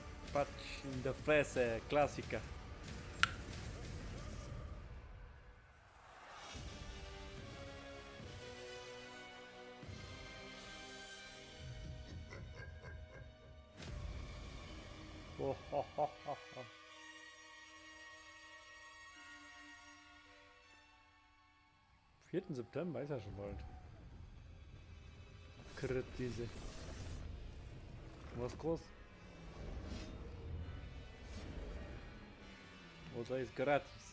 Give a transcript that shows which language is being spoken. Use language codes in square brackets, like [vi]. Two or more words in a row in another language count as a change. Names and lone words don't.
[de] Patch in der Fresse, Klassiker. Oh, ho, ho, ho, ho. Am 4. September ist ja schon bald. Kritise. Was groß? Oder ist gratis?